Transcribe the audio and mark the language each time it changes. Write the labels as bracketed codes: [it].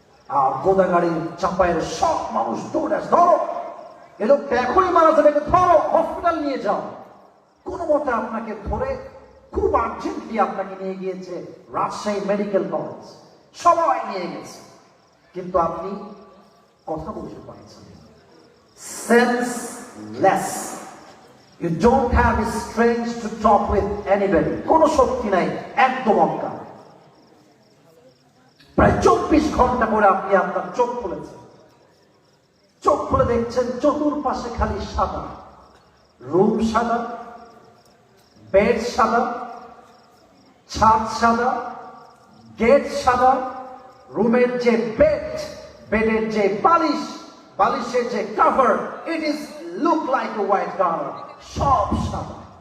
[bn] আর গোদাগাড়ির চাপায়ের সব মানুষ দৌড়ে, ধরো এ লোকটা এখনই মারা যাবে, ধরো হসপিটাল নিয়ে যাও। কোন মতে আপনাকে ধরে খুব আর্জেন্টলি আপনাকে নিয়ে গিয়েছে রাজশাহী মেডিকেল কলেজ, সবাই নিয়ে গেছে। কিন্তু আপনি কথা বলতে পারছেন, senseless. [en] You don't have strength to talk with anybody. [bn] কোন শক্তি নাই, একদম অজ্ঞান। প্রায় 24 ঘন্টা পরে আপনি আপনার চোখ খুলেছেন। চোখ খুলে দেখছেন চতুর্পাশে খালি সাদা, রুম সাদা, বেড সাদা, ছাদ সাদা, গেট সাদা, রুমের যে বেড, বেডের যে বালিশ, বালিশের যে cover, [en] it is look like a white colour, [bn] সব সাদা।